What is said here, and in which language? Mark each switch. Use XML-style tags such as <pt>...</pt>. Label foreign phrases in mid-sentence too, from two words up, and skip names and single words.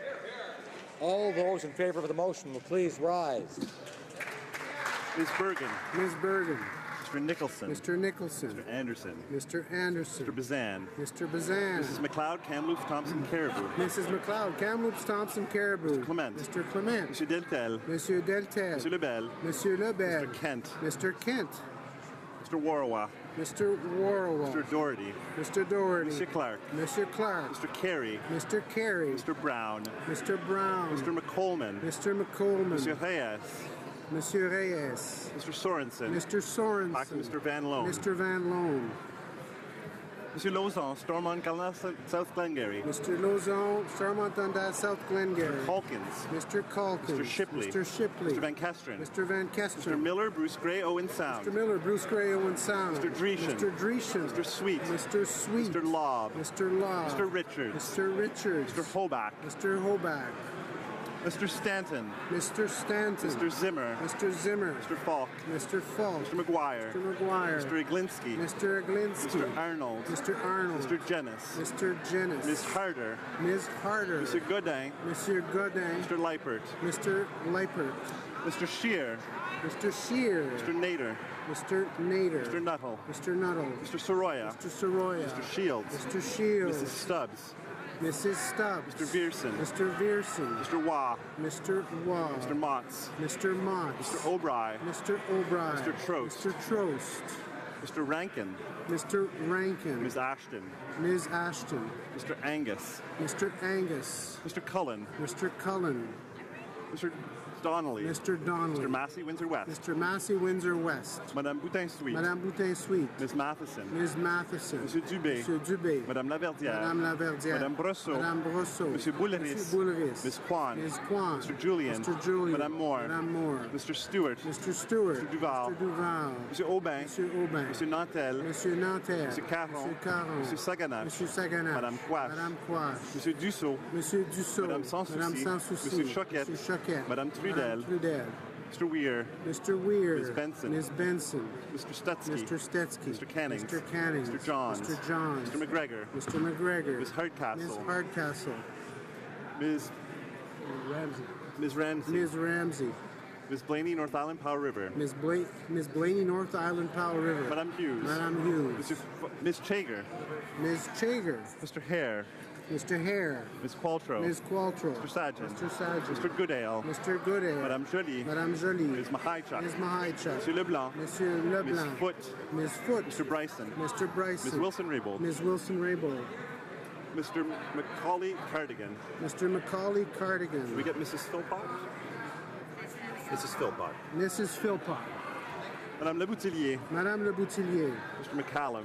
<en>All those in favour of the motion will please rise. Ms. Bergen. Ms. Bergen. Mr. Nicholson. Mr. Nicholson. Mr. Anderson. Mr. Anderson. Mr. Bazan. Mr. Bazan. Mrs. McLeod, Kamloops, Thompson, Caribou. Mrs. McLeod, Kamloops, Thompson, Caribou. Mr. Clement. Mr. Clement. Monsieur Deltel. Monsieur Deltel. Monsieur Lebel. Monsieur Lebel. Mr. Kent. Mr. Kent. Mr. Warwa. Mr. Warwa. Mr. Doherty. Mr. Doherty. Monsieur Clark. Monsieur Clark. Mr. Carey. Mr. Carey. Mr. Brown. Mr. Brown. Mr. McColman. Mr. McColman. Monsieur Reyes. Monsieur Reyes. Mr. Sorensen. Mr. Sorensen. Back to Mr. Van Loan. Mr. Van Loan. Monsieur Lauzon, Stormont, South Glengarry. Mr. Lauzon, Stormont, Dundas, South Glengarry. Mr. Calkins. Mr. Calkins. Mr. Shipley. Mr. Shipley. Mr. Van Kesteren. Mr. Van Kesteren. Mr. Miller, Bruce Gray, Owen Sound. Mr. Miller, Bruce Gray, Owen Sound. Mr. Dreeshen. Mr. Dreeshen. Mr. Sweet. Mr. Sweet. Mr. Lobb. Mr. Lobb. Mr. Richards. Mr. Richards. Mr. Hoback. Mr. Hoback. Mr. Stanton. Mr. Stanton. Mr. Zimmer. Mr. Zimmer. Mr. Falk. Mr. Falk. Mr. McGuire. Mr. McGuire. Mr. Iglinski. Mr. Iglinski. Mr. Arnold. Mr. Arnold. Mr. Jennis. Mr. Jennis. Ms. Harder. Ms. Harder. Mr. Godin. Monsieur Godin. Mr. Leipert. Mr. Leipert. Mr. Scheer. Mr. Scheer. Mr. Nader. Mr. Nader. Mr. Nuttall. Mr. Nuttall. Mr. Soroya. Mr. Soroya. Mr. Shields. Mr. Shields. Mrs. Stubbs. Mrs. Stubbs. Mr. Vierson. Mr. Vierson. Mr. Waugh. Mr. Waugh. Mr. Motts. Mr. Motts. Mr. O'Bry. Mr. O'Bry. Mr. Trost. Mr. Trost. Mr. Rankin. Mr. Rankin. Ms. Ashton. Ms. Ashton. Mr. Angus. Mr. Angus. Mr. Cullen. Mr. Cullen. Mr. Donnelly. Mr. Donnelly. Mr. Massey, Windsor West. Mr. Massey, Windsor West. Madame Boutin-Sweet. Madame Boutin-Sweet. Ms. Matheson. Ms. Matheson. Monsieur Dubé. Monsieur Dubé. Madame Laverdière. Madame Laverdière. Madame Brosseau. Madame Brosseau. Monsieur Boulris. Monsieur Boulris. Ms. Kwan. Ms. Kwan. Mr. Julian. Mr. Julian. Madame Moore. Madame Moore. Mr. Stewart. Mr. Stewart. Mr. Duval. Mr. Duval. Monsieur Aubin. Monsieur Aubin. Monsieur Nantel. Monsieur Nanterre. Monsieur Caron. Monsieur Caron. Monsieur Saganac. Monsieur Saganac. Madame Quash. Madame Quash. Monsieur Dussault. Monsieur Dussault. Madame Sans Madame Souci. Sans Souci. Monsieur Choquette. Monsieur Choquette. Madame Trudel. Madame Trudel. Mr. Weir. Mr. Weir. Ms. Benson. Ms. Benson. Mr. Stutsky. Mr. Stetsky. Mr. Cannings. Mr. Cannings. Mr. Johns. Mr. Johns. Mr. McGregor. Mr. McGregor. Ms. Hardcastle. Ms. Hardcastle. Ms. Ramsey. Ms. Ramsey. Ms. Ramsey. Ms. Blaney, North Island, Powell River. Ms. Blaney, North Island, Powell River. Madame Hughes. Madame Hughes. Ms. Chager. Ms. Chager. Mr. Hare. Mr. Hare. Ms. Qualtrough. Ms. Qualtrough. Mr. Sargent. Mr. Sargent. Mr. Goodale. Mr. Goodale. Madame Jolie. Madame Jolie. Ms. Mahaichuk. Ms. Mahaichuk. Monsieur Leblanc. Monsieur Leblanc. Ms. Foote. Ms. Foote. Mr. Bryson. Mr. Bryson. Ms. Wilson-Raybould. Ms. Wilson-Raybould. Mr. Macaulay Cardigan. Mr. Macaulay Cardigan. We get Mrs. Philpott? Mrs. Philpott. Mrs. Philpott. Madame Leboutillier. Madame Leboutillier. Mr. McCallum.</en>